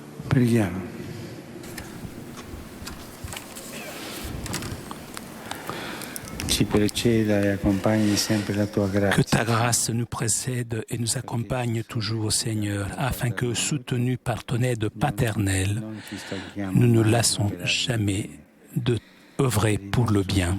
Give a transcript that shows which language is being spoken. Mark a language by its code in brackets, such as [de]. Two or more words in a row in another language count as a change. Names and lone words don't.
[it] Preghiamo. Ci preceda e accompagni sempre la tua [fr] Que [it] grazia. [fr] ta grâce nous précède et nous accompagne toujours, Seigneur, afin que, soutenus par ton aide paternelle, [it] Non ci stanchiamo [fr] nous ne [it] mai [fr] lassons [it] d'operare [fr] jamais de œuvrer pour le bien.